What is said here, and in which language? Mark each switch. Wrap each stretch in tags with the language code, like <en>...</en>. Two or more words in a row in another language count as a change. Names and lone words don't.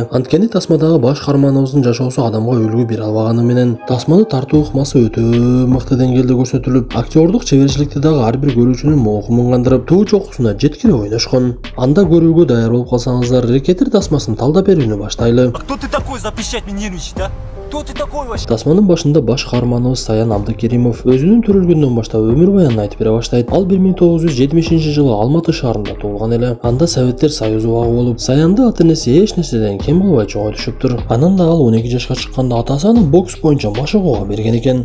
<ky>Анткени тасмадагы баш каарманыбыздын жашоосу адамга үлгү бере албаганы менен тасманы тартуу ыкмасы өтө мыкты деңгээлде көрсөтүлүп, актердук чеберчиликти дагы ар бир көрүүчүнүн моокумун кандырып, туу чокусуна жеткире ойношкон. Анда көрүүгө даяр болуп калсаңыздар, рекетир тасмасын талдап берүүнү баштайлы.</ky> <ru>Кто ты такой запрещать мне нервничать, а? Кто ты такой вообще?</ru> <ky>Тасманын башында баш каарманыбыз Саян Абдыкеримов өзүнүн төрөлгөндөн баштап өмүр баянын айтып бере баштайт. Ал 1970-жылы Алматы шаарында туулган эле. Анда Советтер Союзу убагы болуп, Саянды ата-энеси эч нерседен кем кылбай чоңой түшүптүр. Анан да ал 12 жашка чыкканда атасы аны бокс боюнча машыгууга берген экен.</ky>